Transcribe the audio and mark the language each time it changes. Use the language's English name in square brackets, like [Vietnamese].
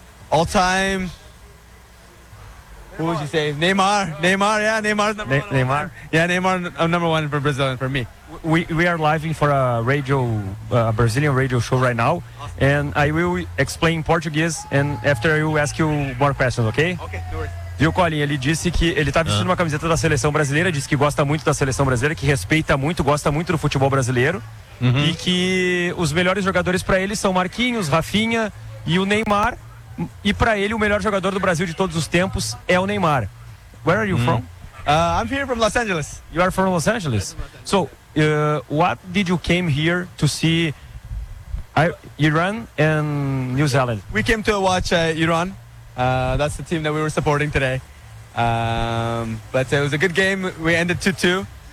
[English] All time. Neymar. Who would you say? Neymar. Neymar. Yeah, Neymar's number one. Neymar. Yeah, Neymar. Number one for Brazil and for me. We are live for a radio, a Brazilian radio show right now, and I will explain Portuguese, and after I will ask you more questions, ok? Ok, sure. [Portuguese] Viu, Colin, ele disse que ele tá vestindo uma camiseta da seleção brasileira, disse que gosta muito da seleção brasileira, que respeita muito, gosta muito do futebol brasileiro, e que os melhores jogadores para ele são Marquinhos, Rafinha e o Neymar, e para ele o melhor jogador do Brasil de todos os tempos é o Neymar. [English] Where are you from? I'm here from Los Angeles. You are from Los Angeles? So, what did you came here to see Iran and New Zealand? We came to watch Iran. That's the team that we were supporting today. But it was a good game. We ended 2-2.